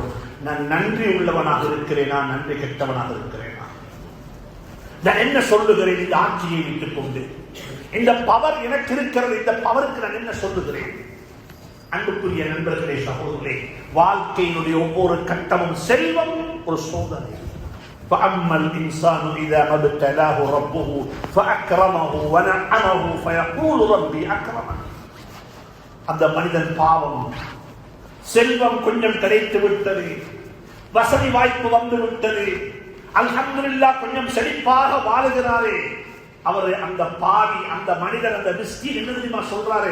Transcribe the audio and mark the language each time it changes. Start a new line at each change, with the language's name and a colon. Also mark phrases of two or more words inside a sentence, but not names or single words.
Tamil: நான் நன்றி உள்ளவனாக இருக்கிறேனா, நன்றி கெட்டவனாக இருக்கிறேனா? நான் என்ன சொல்லுகிறேன் இந்த ஆட்சியை விட்டுக் கொண்டு? இந்த பவர் எனக்கு இருக்கிறது, இந்த பவருக்கு நான் என்ன சொல்லுகிறேன்? அன்புக்குரிய நண்பர்களே, சகோதரர்களே, வாழ்க்கையினுடைய ஒவ்வொரு கட்டமும் செல்வம் ஒரு சோதனை.
Arabic: فَأَمَّا الْإِنسَانُ إِذَا مَا ابْتَلَاهُ رَبُّهُ فَأَكْرَمَهُ وَنَعَّمَهُ فَيَقُولُ رَبِّي أَكْرَمَنِ.
Tamil: அந்த மனிதன் பாவம், செல்வம் கொஞ்சம் கிடைத்து விட்டது, வசதி வாய்ப்பு வந்து விட்டது, அல்ஹம்துலில்லாஹ் கொஞ்சம் செழிப்பாக வாழுகிறாரே, அவர் அந்த பாவி, அந்த மனிதன், அந்த மிஸ்கீன் என்ன தெரியுமா சொல்றாரு?